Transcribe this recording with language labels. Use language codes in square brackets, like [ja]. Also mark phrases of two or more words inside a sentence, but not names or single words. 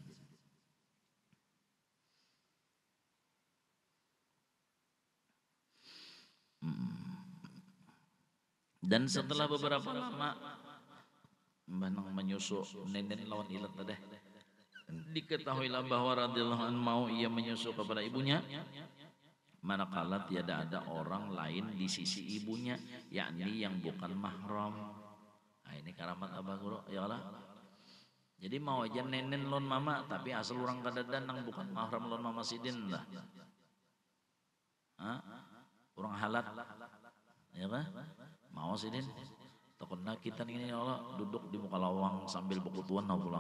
[bjn] Dan setelah beberapa lama Mbah menyusu nenen lawan ilat tadi. Diketahuilah bahwa [ar] رضي الله عنه [bjn] mau ia menyusu kepada ibunya manakala tiada ada orang lain di sisi ibunya, yakni yang bukan mahram. Nah, ini karamat Abah Guru [ar] يا الله. [bjn] Jadi mau aja nenen lon mama, tapi asal orang kadadan nang bukan mahram lon mama sidin lah. Orang halat, ya kan? Mau sidin. Takutnya kita ini [ar] يا الله [bjn] duduk di muka lawang sambil bekutuan nah pulang.